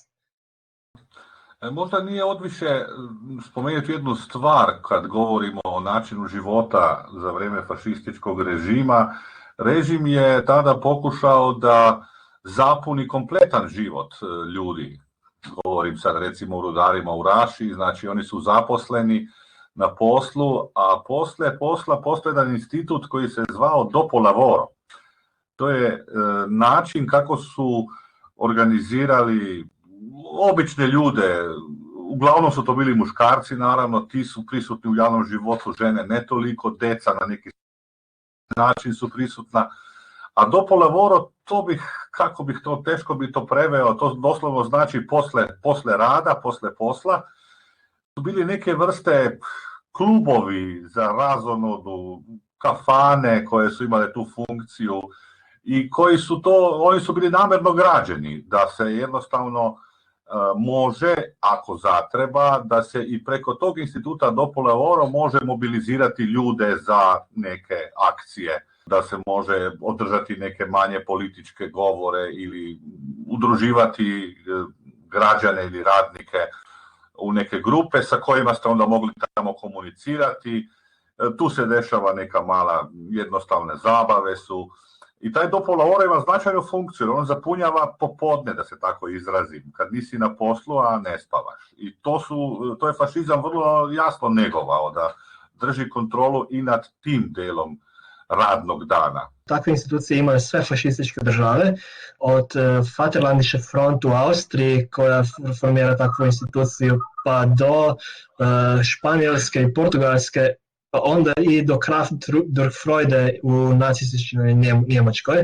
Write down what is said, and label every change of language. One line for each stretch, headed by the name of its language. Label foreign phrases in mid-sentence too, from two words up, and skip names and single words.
Croatian: Možda nije odviše spomenuti jednu stvar kad govorimo o načinu života za vrijeme fašističkog režima. Režim je tada pokušao da zapuni kompletan život ljudi. Govorim sad recimo o rudarima u Raši, znači oni su zaposleni na poslu, a posle posla postoji jedan institut koji se zvao
Italian: dopo lavoro.
Croatian: To je način kako su organizirali obične ljude, uglavnom su to bili muškarci, naravno, ti su prisutni u javnom životu, žene ne toliko, deca na neki način su prisutna.
Italian: A dopo lavoro,
Croatian: teško bi to preveo, to doslovno znači posle rada, posle posla, su bili neke vrste klubovi za razonodu, kafane koje su imale tu funkciju i oni su bili namjerno građeni da se jednostavno može, ako zatreba, da se i preko tog instituta
Italian: dopo lavoro
Croatian: može mobilizirati ljude za neke akcije, da se može održati neke manje političke govore ili udruživati građane ili radnike u neke grupe sa kojima ste onda mogli tamo komunicirati. Tu se dešava neka mala jednostavne zabave su. I taj
Italian: dopo lavoro
Croatian: ima značajnu funkciju, on zapunjava popodne, da se tako izrazim, kad nisi na poslu, a ne spavaš. I to je fašizam vrlo jasno negovao, da drži kontrolu i nad tim delom radnog dana. Takve institucije imaju sve fašističke države, od
German: Vaterlandische Front
Croatian: u Austriji, koja formira takvu instituciju, pa do Španjolske i Portugalske, pa onda i do
German: Kraft durch Freude
Croatian: u nacističkoj Njemačkoj.